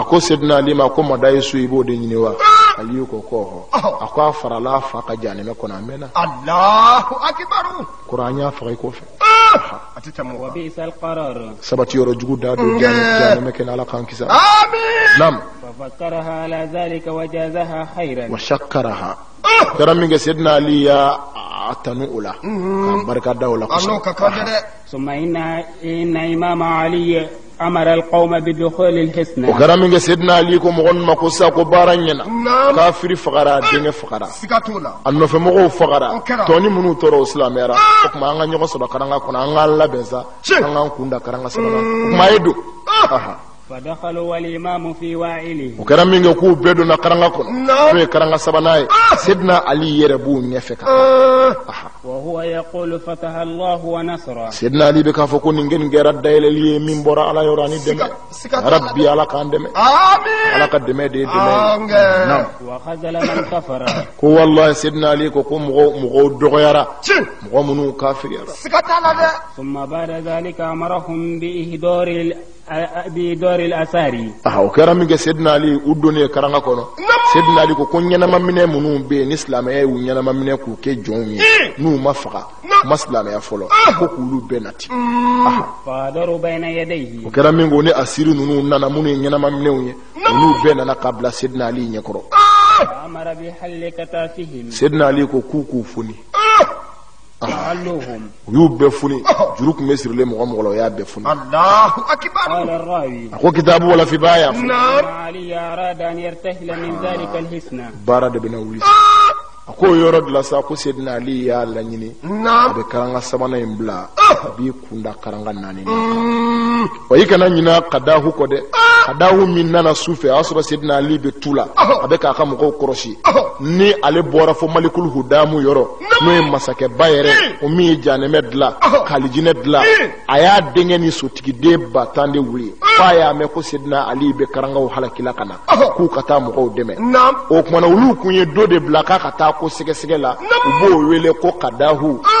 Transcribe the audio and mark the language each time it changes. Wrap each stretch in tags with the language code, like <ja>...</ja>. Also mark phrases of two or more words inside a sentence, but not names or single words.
<bm>a ko Sayyidina Ali ma ko Madayisu i b'o de ɲini wa Ali ko a ko a farala a fa ka jahanɛmɛ kɔnɔ a mɛnna</bm> <ar>الله أكبر</ar> <bm>kuran an y'a faga i kɔfɛ</bm> <ar>وبئس القرار</ar> <bm>sabati yɔrɔ jugu da don jahanɛmɛ kɛ n'Ala k'an kisa nam</bm> <ar>ففكرها على ذلك وجازها خيرا</ar> <bm>wa shakkaraha kɛra min kɛ Sayyidina Ali y'a tanu o la k'a barika da o la kosɛbɛ</bm> <ar>ثم إن إمام علي أمر القوم بدخول الحصن</ar> <bm>o kɛra min kɛ Sayyidina Ali ko mɔgɔ ma ko sa ko baara ɲɛna kafiri fagara denkɛ fagara a nɔfɛmɔgɔw fagara tɔni minnu tora o silamɛyara o tuma an ka ɲɔgɔn sɔrɔ karanga kɔnɔ an k'an labɛn sa an k'an kun da karanga sabanan o tuma a ye don</bm> <ar>فدخلوا والإمام في واعله</ar> <bm>o kɛra min kɛ k'u bɛɛ donna karanga kɔnɔ n'o ye karanga sabanan ye Sayyidina Ali yɛrɛ b'u ɲɛfɛ ka</bm> <ar>وهو يقول فتح الله ونصره</ar> <bm>Sayyidina Ali bɛ k'a fɔ ko nin kɛra dayɛlɛli ye min bɔra Ala yɔrɔ ani dɛmɛ Rabbi Ala k'an dɛmɛ Ala ka dɛmɛ de ye dɛmɛ ye</bm> <ar>وخذل من كفر</ar> <bm>ko wallahi Sayyidina Ali ko mɔgɔw dɔgɔyara mɔgɔ minnu kafiriyara</bm> <ar>ثم بعد ذلك أمرهم بإدار الأساري</ar> <bm>o kɛra min kɛ Sayyidina Ali u donnen karanga kɔnɔ Sayyidina Ali ko ɲɛnama minɛ minnu bɛ yen ni silamɛya y'u ɲɛnama minɛ k'u kɛ jɔnw ye n'u ma faga ma silamɛya fɔlɔ ko k'olu bɛɛ nati</bm> <ar>فادروا بين يديه</ar> <bm>o kɛra min ko ni asiri ninnu nana minnu ye ɲɛnama minɛw ye olu bɛɛ nana ka bila Sayyidina Ali ɲɛkɔrɔ</bm> <ar>فأمر بحل كتافهم</ar> <bm>Sayyidina Ali ko k'u foni</bm> <ar>فعلوهم</ar> <bm>u y'u bɛɛ foni juru tun bɛ sirilen mɔgɔ la o y'a bɛɛ foni</bm> <ar>الله أكبر قال الراوي</ar> <bm>a ko kitaabu wala fi b'a y'a fɔ</bm> <ar>علي أراد أن يرتحل من ذلك الحصن</ar> <bm>baara de bɛna wuli a ko o yɔrɔ de la sa ko Sayyidina Ali y'a laɲini a bɛ karanga sabanan in bila a b'i kunda karanga naani na wa i kana ɲina ka da hu kɔ dɛ kadahu min nana sufe asra sidna ali be tula abeka ka mɔgɔw kɔrɔsi ni ale bɔra fo malikul hudamu yɔrɔ no ye masakɛ ba yɛrɛ o min ye janɛmɛ dila kalijinɛ dila a y'a denkɛ ni sotigiden ba tan de wuli fa y'a mɛn ko sidna ali be karangaw halakila kana k'u ka taa mɔgɔw dɛmɛ o kumana olu kun ye do de bila k'a ka taa ko sɛgɛsɛgɛ la u b'o wele ko kadahu</bm>